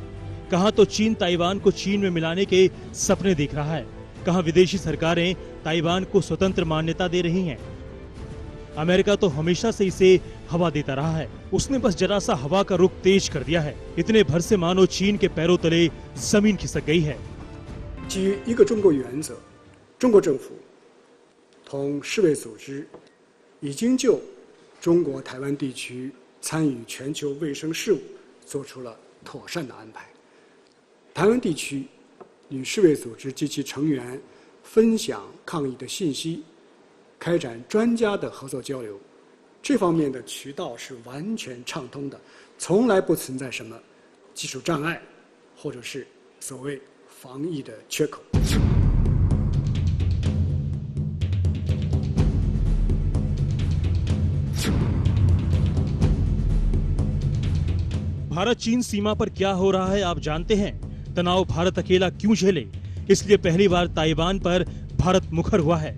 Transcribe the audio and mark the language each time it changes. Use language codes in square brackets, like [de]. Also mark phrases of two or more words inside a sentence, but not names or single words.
[hi] कहां तो चीन ताइवान को चीन में मिलाने के सपने देख रहा है, कहां विदेशी सरकारें ताइवान को स्वतंत्र मान्यता दे रही हैं। अमेरिका तो हमेशा से इसे हवा देता रहा है। उसने बस जरा सा हवा का रुख तेज कर दिया है। इतने भर से मानो चीन के पैरों तले जमीन खिसक गई है। [zh] 基于一个中国原则，中国政府同世卫组织已经就中国台湾地区参与全球卫生事务做出了妥善的安排。台湾地区与世卫组织及其成员分享抗疫的信息，开展专家的合作交流，这方面的渠道是完全畅通的，从来不存在什么技术障碍，或者是所谓防疫的缺口。 [hi] भारत चीन सीमा पर क्या हो रहा है आप जानते हैं? तनाव भारत अकेला क्यों झेले? इसलिए पहली बार ताइवान पर भारत मुखर हुआ है।